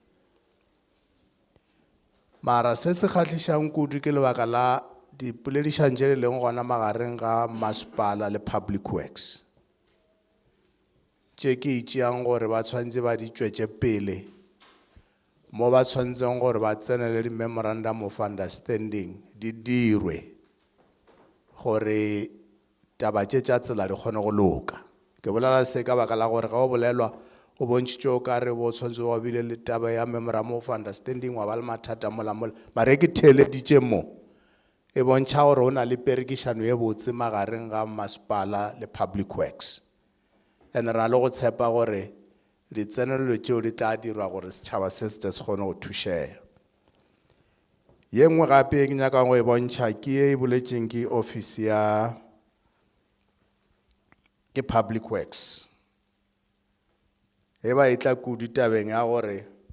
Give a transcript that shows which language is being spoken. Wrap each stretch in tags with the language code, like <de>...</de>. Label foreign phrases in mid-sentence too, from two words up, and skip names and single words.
<nso>mara se se kgahlišang kudu ke lebaka la dipoledišano tše di leng gona magareng ga masepala le</nso> <en>public works</en> <nso>tše ke itšeang gore ba tshwanetse ba di tšwetše pele mo ba tshwanetseng gore ba tsenele di-</nso> <en>memorandum of understanding</en> <nso>di dirwe gore taba tše tša tsela di kgone go loka Ke bolela se ka baka la gore ga o bolelwa o bontšitše o ka re bo tshwanetse wa bile le taba ya</nso> <en>memorandum of understanding</en> <nso>wa ba le mathata mola mola mare ke theeleditše mo e bontšha gore o na le perekišano ye botse magareng ga masepala le</nso> <en>public works and</en> <nso>ra le go tshepa gore ditsenelelo tšeo di tla dirwa gore setšhaba se se kgone go thušega. Ye nngwe gape ke nyakang go e bontšha ke e boletšeng ke office ya ke</nso> <en>public works</en> <nso>e ba e tla kudu tabeng ya gore</nso>